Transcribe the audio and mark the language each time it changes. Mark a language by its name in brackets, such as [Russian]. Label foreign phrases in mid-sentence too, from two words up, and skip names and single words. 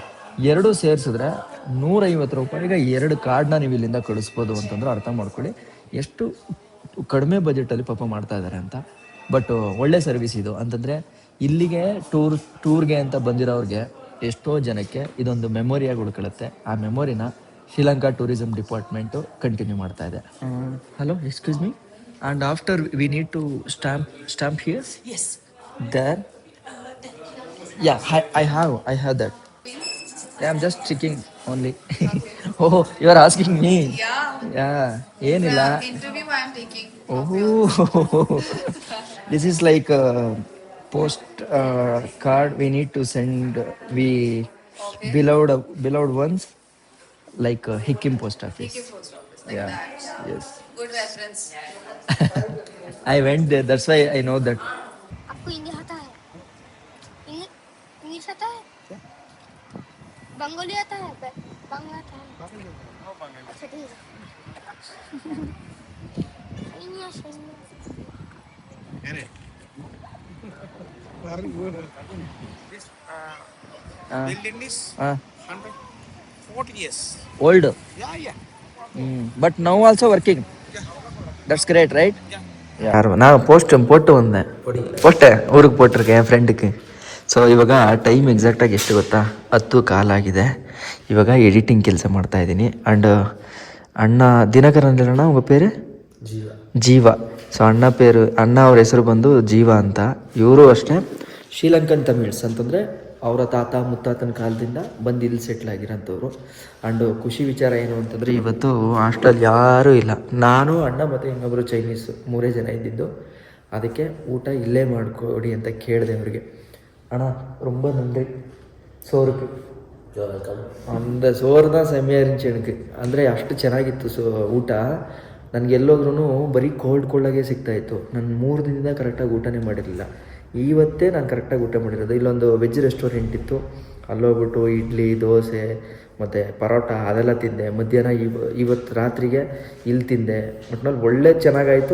[Kannada] ಎರಡೂ ಸೇರಿಸಿದ್ರೆ 150 ರೂಪಾಯಿಗೆ 2 ಕಾರ್ಡ್ನ ನೀವು ಇಲ್ಲಿಂದ ಕಳಿಸ್ಬೋದು ಅಂತಂದ್ರೆ ಅರ್ಥ ಮಾಡ್ಕೊಳ್ಳಿ ಎಷ್ಟು ಕಡಿಮೆ ಬಜೆಟಲ್ಲಿ ಪಾಪ ಮಾಡ್ತಾ ಇದ್ದಾರೆ ಅಂತ. ಬಟ್ ಒಳ್ಳೆ ಸರ್ವಿಸ್ ಇದು. ಅಂತಂದರೆ ಇಲ್ಲಿಗೆ ಟೂರ್ಗೆ ಅಂತ ಬಂದಿರೋರಿಗೆ ಎಷ್ಟೋ ಜನಕ್ಕೆ ಇದೊಂದು ಮೆಮೊರಿಯಾಗಿ ಉಳ್ಕೊಳ್ಳುತ್ತೆ. ಆ ಮೆಮೊರಿನ ಶ್ರೀಲಂಕಾ ಟೂರಿಸಂ ಡಿಪಾರ್ಟ್ಮೆಂಟು ಕಂಟಿನ್ಯೂ ಮಾಡ್ತಾ ಇದೆ. [English] ಹಲೋ, Excuse me, and after we need to stamp here? Yes. ದೇರ್? Yeah, I have that. Yeah, I'm just checking only. Oh, you are asking me. Yeah. ಏನilla. Interview I am taking. Oh, this is like a post card we need to send. We Okay. beloved ones, like Hikkim post office. Take your post office like Yeah. that. Yes. Good reference. I went there. That's why I know that. [Hindi] आपको हिंदी आता है? इंग्लिश आता है? बंगाली आता है? बांग्ला आता है? अच्छा, ठीक है. [English] This building is 140 years. Old. Yeah. But now also working. That's great, right? Yeah. [Tamil] யார் நான் போட்டு வந்தேன். ஊருக்கு போட்டிருக்கேன் என் ಫ್ರೆಂಡ್ಗೆ. [Kannada] ಸೊ ಇವಾಗ ಟೈಮ್ ಎಕ್ಸಾಕ್ಟಾಗಿ ಎಷ್ಟು ಗೊತ್ತಾ? 10 ಕಾಲಾಗಿದೆ. ಇವಾಗ ಎಡಿಟಿಂಗ್ ಕೆಲಸ ಮಾಡ್ತಾಯಿದ್ದೀನಿ. [Tamil] ಆ್ಯಂಡ್ அண்ணா தினகர் அந்திரண்ணா உங்க பேரு ஜீவா. [Kannada] ಸೊ ಅಣ್ಣ ಅವ್ರ ಹೆಸರು ಬಂದು ಜೀವ ಅಂತ. ಇವರು ಅಷ್ಟೇ [English] Sri Lankan Tamils [Kannada] ಅಂತಂದರೆ ಅವರ ತಾತ ಮುತ್ತಾತನ ಕಾಲದಿಂದ ಬಂದು ಇಲ್ಲಿ ಸೆಟ್ಲ್ ಆಗಿರೋಂಥವ್ರು. ಆ್ಯಂಡ್ ಖುಷಿ ವಿಚಾರ ಏನು ಅಂತಂದರೆ ಇವತ್ತು ಹಾಸ್ಟೆಲ್ ಯಾರೂ ಇಲ್ಲ, ನಾನು ಅಣ್ಣ ಮತ್ತು ಇನ್ನೊಬ್ಬರು ಚೈನೀಸು 3 ಜನ ಇದ್ದಿದ್ದು. ಅದಕ್ಕೆ ಊಟ ಇಲ್ಲೇ ಮಾಡಿಕೊಡಿ ಅಂತ ಕೇಳಿದೆ ಅವ್ರಿಗೆ. [Tamil] ಅಣ್ಣ ரொம்ப நன்றி ಸೋರುಕು அந்த சோறு தான் செம்மையாக இருந்துச்சு எனக்கு. [Kannada] ಅಂದರೆ ಅಷ್ಟು ಚೆನ್ನಾಗಿತ್ತು ಊಟ. ನನಗೆಲ್ಲೋದ್ರೂ ಬರೀ ಕೋಲ್ಡಾಗೇ ಸಿಗ್ತಾಯಿತ್ತು. ನಾನು 3 ದಿನದಿಂದ ಕರೆಕ್ಟಾಗಿ ಊಟನೇ ಮಾಡಿರಲಿಲ್ಲ. ಇವತ್ತೇ ನಾನು ಕರೆಕ್ಟಾಗಿ ಊಟ ಮಾಡಿರೋದು. ಇಲ್ಲೊಂದು [English] veg restaurant [Kannada] ಇತ್ತು, ಅಲ್ಲೋಗ್ಬಿಟ್ಟು ಇಡ್ಲಿ ದೋಸೆ ಮತ್ತು ಪರೋಟ ಅದೆಲ್ಲ ತಿಂದೆ. ಮಧ್ಯಾಹ್ನ ಇವತ್ತು ರಾತ್ರಿಗೆ ಇಲ್ಲಿ ತಿಂದೆ. ಒಟ್ನಲ್ಲಿ ಒಳ್ಳೆ ಚೆನ್ನಾಗಾಯಿತು.